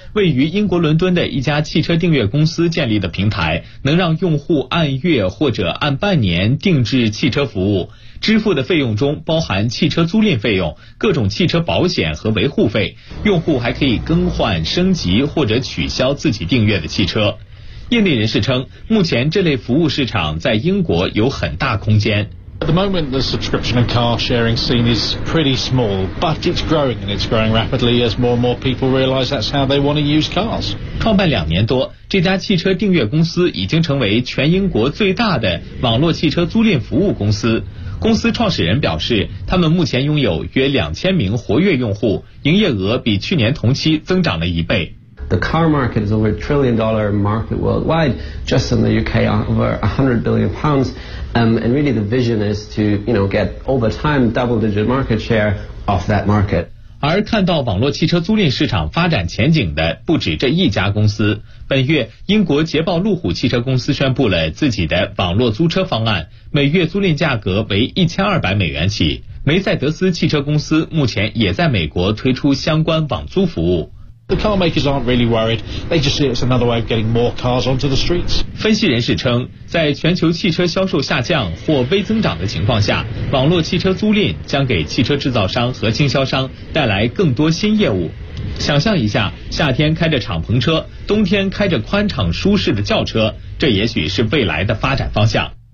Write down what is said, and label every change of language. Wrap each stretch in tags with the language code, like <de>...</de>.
<zh>位于英国伦敦的一家汽车订阅公司建立的平台，能让用户按月或者按半年定制汽车服务，支付的费用中包含汽车租赁费用、各种汽车保险和维护费，用户还可以更换、升级或者取消自己订阅的汽车。业内人士称，目前这类服务市场在英国有很大空间。</zh> <en>At the moment, the subscription and car sharing scene is pretty small, but it's growing and it's growing rapidly as more and more people realize that's how they want to use cars.</en> <zh>创办2年多，这家汽车订阅公司已经成为全英国最大的网络汽车租赁服务公司。公司创始人表示，他们目前拥有约2000名活跃用户，营业额比去年同期增长了一倍。</zh> <en>The car market is over $1 trillion market worldwide, just in the UK over £100 billion, and really the vision is to, you know, get over time double digit market share off that market.</en> <zh>而看到网络汽车租赁市场发展前景的不止这一家公司。本月，英国捷豹路虎汽车公司宣布了自己的网络租车方案，每月租赁价格为$1200起。梅赛德斯汽车公司目前也在美国推出相关网租服务。</zh> <en>The car makers aren't really worried. They just see it's another way of getting more cars onto the streets.</en> <zh>分析人士称，在全球汽车销售下降或微增长的情况下，网络汽车租赁将给汽车制造商和经销商带来更多新业务。想象一下，夏天开着敞篷车，冬天开着宽敞舒适的轿车，这也许是未来的发展方向。</zh>